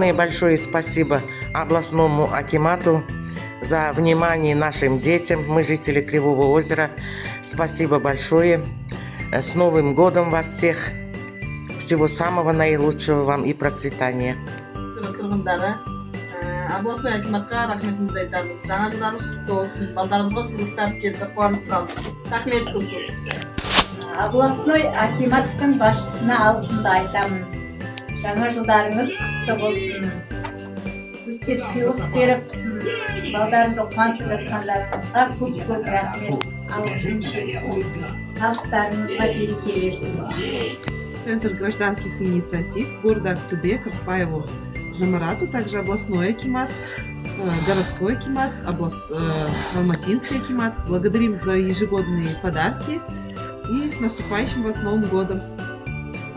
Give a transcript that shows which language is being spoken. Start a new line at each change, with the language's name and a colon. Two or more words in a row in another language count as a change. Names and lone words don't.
Russian: большое спасибо областному акимату за внимание нашим детям. Мы жители Кривого озера. Спасибо большое. С Новым годом вас всех. Всего самого наилучшего вам и процветания.
Kazakh: Тұрғындары, областной акиматқа рахметімізді айтамыз. Жаңа жылдарыңыз құтты болсын. Балдарымызға сыйлықтар келді, қуанып қалдық. Рахмет көп. Областной акиматтың басшысына алғысымды айтамын. Жаңа жылдарыңыз құтты болсын. Өстіп сыйлық беріп, балдарымды қуантып жатқандарыңызға көп рахмет. Алғысым шексіз. Табыстарыңызға береке берсін.
Russian: Центр гражданских инициатив города Актубе, Карпаеву, Жамарату, также областной акимат, городской акимат, Алматинский акимат. Благодарим за ежегодные подарки и с наступающим вас Новым годом.